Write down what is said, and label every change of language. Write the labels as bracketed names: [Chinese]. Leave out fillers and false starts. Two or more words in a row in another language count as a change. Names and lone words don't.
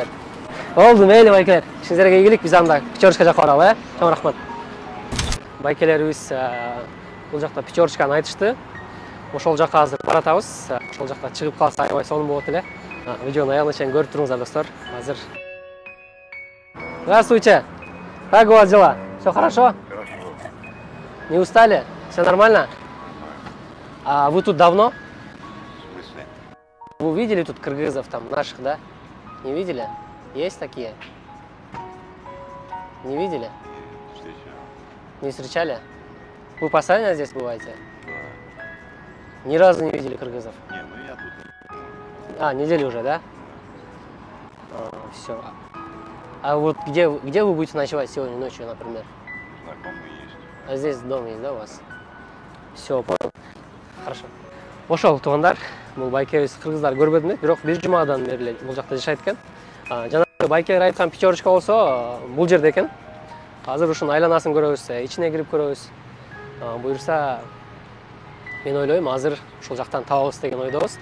[Kyrgyz] Болду, мейли байкелер. Ишиңиздерге ийгилик, биз анда Печорочка жакка баралы, Чоң рахмат. Байкелерибиз бул жакта Печорочканы айтышты. Ошол жакка азыр баратабыз. Ошол жакта чыгып калса аябай сонун болот эле. Видеонун аягына чейин көрүп туруңуздар, достор. Азыр. [Russian] Здравствуйте. Как у вас дела? Все хорошо? Хорошо. Не устали? Все нормально? А вы тут давно? В смысле? Вы видели тут кыргызов там наших, да? Не видели? Есть такие? Не видели? Не встречали? Вы постоянно здесь бываете? Да. Ни разу не видели кыргызов? Не, ну я тут. Неделю уже, да? Все. А вот где вы будете ночевать сегодня ночью, например? Знакомые есть. А здесь дом есть, да, у вас? Все, понял. Хорошо. [Kyrgyz] Ошол туугандар, бул байкебиз кыргыздар көрбөдүм, бирок бир жумадан бери бул жакта жашайт экен. Жанагы байкелер айткан Печорочка болсо, бул жерде экен. Азыр ушунун айланасын көрөбүз, ичине кирип көрөбүз. Буюрса, мен ойлойм, азыр ушул жактан табабыз деген ойдобуз.